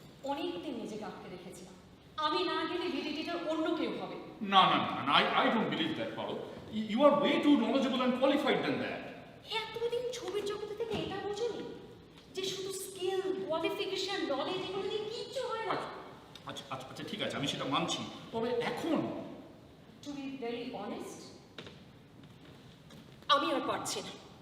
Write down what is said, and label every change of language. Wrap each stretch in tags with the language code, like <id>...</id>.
<bn>অনেকদিন নিজেকে আটকে রেখেছিলাম, আমি না গেলে লিডিটিটার অন্য কেউ হবে।</bn> <en>না, I don't believe that, Paro. You are way too knowledgeable and qualified than that.</en> <bn>এতদিন ছবির জগতে থেকে এটা বোঝেনি যে শুধু স্কিল, কোয়ালিফিকেশন, নলেজ এগুলো দিয়ে কিচ্ছু হয় না। আচ্ছা ঠিক আছে, আমি সেটা মানছি, তবে এখন</bn> <en>to be very honest,</en> <bn>আমি আর পারছি না।</bn>